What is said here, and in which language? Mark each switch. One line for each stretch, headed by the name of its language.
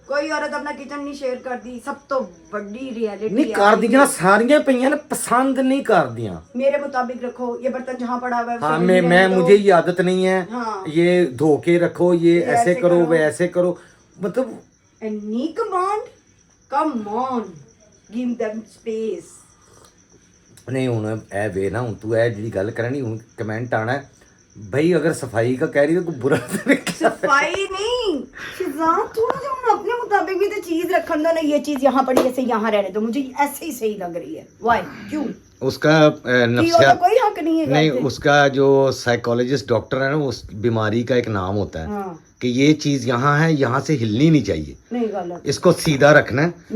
Punjabi: ਕੋਈ ਔਰਤ ਆਪਣਾ ਕਿਚਨ ਨਹੀਂ ਸ਼ੇਅਰ ਕਰਦੀ, ਸਭ ਤੋਂ ਵੱਡੀ ਰਿਐਲਿਟੀ ਨਹੀਂ ਕਰਦੀਆਂ, ਸਾਰੀਆਂ ਪਈਆਂ ਨੇ, ਪਸੰਦ नहीं करदियां।
Hindi: मेरे मुताबिक रखो, ये बर्तन जहाँ पड़ा हुआ है हाँ मैं मुझे ये आदत नहीं है। हाँ। ये धो के रखो, ये ऐसे करो, वे ऐसे करो, मतलब
English: any command, come on, give them space।
Punjabi: नहीं ਹੁਣ ਇਹ ਵੇ ਨਾ, ਹੁਣ ਤੂੰ ਇਹ ਜਿਹੜੀ ਗੱਲ ਕਰਨੀ, ਹੁਣ ਕਮੈਂਟ ਆਣਾ
Hindi: है भाई अगर सफाई का कह रही है तो बुरा सफाई नहीं शिजान, थोड़ा सा उन्हें अपने मुताबिक भी तो चीज रखन दो ना। ये चीज यहाँ पड़ी ऐसे यहाँ रहने दो, मुझे ऐसे ही सही लग रही है। वाई क्यों? उसका नफ्सिया कोई हक नहीं है। नहीं, उसका जो साइकोलॉजिस्ट डॉक्टर है ना, उस बीमारी का एक नाम होता है कि ये चीज यहाँ है, यहाँ से हिलनी नहीं चाहिए, नहीं गलत, इसको सीधा रखना है।